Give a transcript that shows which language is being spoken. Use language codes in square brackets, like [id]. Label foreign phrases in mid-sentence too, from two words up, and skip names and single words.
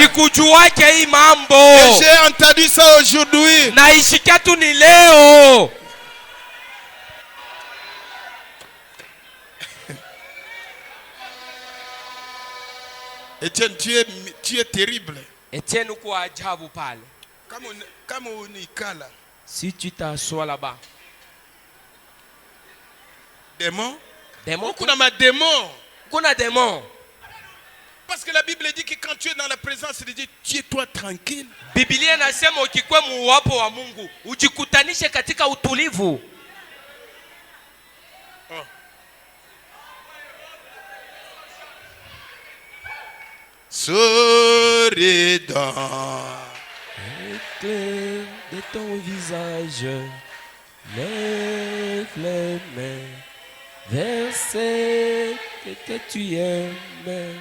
[fr] Et j'ai entendu ça aujourd'hui. Etienne, tu es terrible. [sw] Etienne, uko ajabu pale. Kama unikala. [fr] Si tu t'assois là-bas. Démon? Démon? [sw] Kuna ma démon. Kuna démon. [fr] Parce que la Bible dit que quand tu es dans la présence de Dieu, tiens-toi tranquille. [sw] Biblia inasema ukikuwa muwapo wa Mungu, ujikutanishe katika utulivu. [fr] Oh. Souris dans l'éclat de ton visage, lève les mains vers celle que tu aimes.